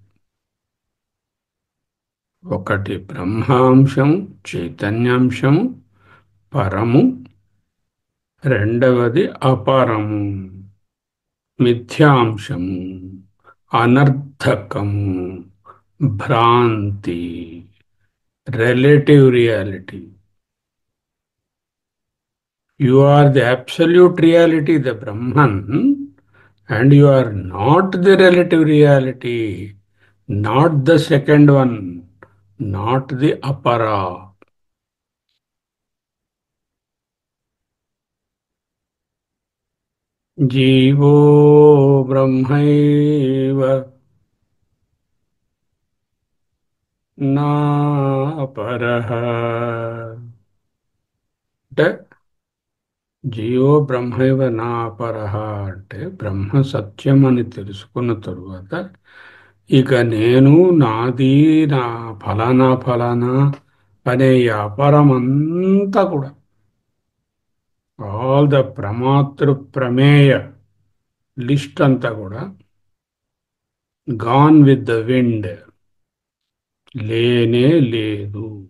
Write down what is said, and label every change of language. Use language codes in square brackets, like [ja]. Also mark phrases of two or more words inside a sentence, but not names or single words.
[te] ఒకటి బ్రహ్మాంశము, చైతన్యాంశము, పరము. రెండవది అపరము, మిథ్యాంశము, అనర్థకము, భ్రాంతి, [en] relative reality. You are the absolute reality, the Brahman, and you are not the relative reality, not the second one, not the apara. [sa] జీవో బ్రహ్మైవ నాపరః. [te] అంటే [sa] జీవో బ్రహ్మైవ నాపరః [te] అంటే [sa] బ్రహ్మ సత్యం [te] అని తెలుసుకున్న తరువాత ఇక నేను నాది నా ఫలానా ఫలానా అనే వ్యాపారం అంతా కూడా, [en] all the [sa] ప్రమాతృ ప్రమేయ [te] లిస్ట్ అంతా కూడా [en] gone with the wind, [te] లేనే లేదు.